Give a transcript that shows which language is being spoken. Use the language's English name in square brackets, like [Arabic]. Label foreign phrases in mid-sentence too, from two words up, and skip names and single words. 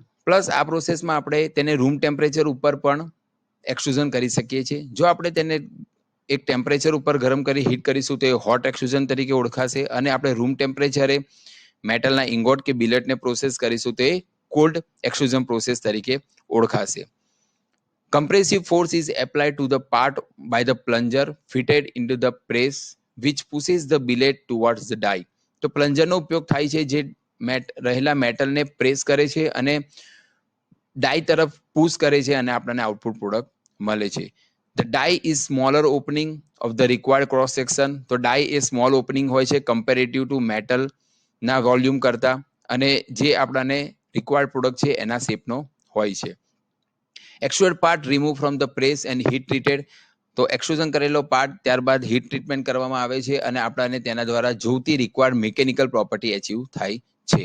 [Gujarati] પ્લસ આ પ્રોસેસમાં આપણે તેને [English] room temperature [Gujarati] ઉપર પણ એક્સટ્રુઝન કરી શકીએ છીએ. જો આપણે તેને એક ટેમ્પરેચર ઉપર ગરમ કરી હીટ કરીશું તો એ [English] hot extrusion [Gujarati] તરીકે ઓળખાશે અને આપણે રૂમ ટેમ્પરેચરે મેટલના ઇંગોટ કે બિલેટને પ્રોસેસ કરીશું તો એ [English] cold extrusion process [Gujarati] તરીકે ઓળખાશે. [English] Compressive force is applied to the part by the plunger fitted into the press which pushes the billet towards the die. [Gujarati] તો પ્લન્જરનો ઉપયોગ થાય છે જે રહેલા મેટલને પ્રેસ કરે છે અને ડાય તરફ પુશ કરે છે અને આપણને [English] output product [Gujarati] મળે છે. [English] The die is smaller opening of the required cross section. [Gujarati] તો ડાય એ [English] small opening [Gujarati] હોય છે [English] comparative to metal [Gujarati] ના વોલ્યુમ કરતા અને જે આપણને [English] required product [Gujarati] છે એના શેપનો હોય છે. [English] extruded part removed from the press and heat treated. [Gujarati] તો એક્સટ્રુઝન કરેલો પાર્ટ ત્યારબાદ [English] heat treatment [Gujarati] કરવામાં આવે છે અને આપણને તેના દ્વારા જોઈતી [English] required mechanical property [Gujarati] એચીવ થાય છે.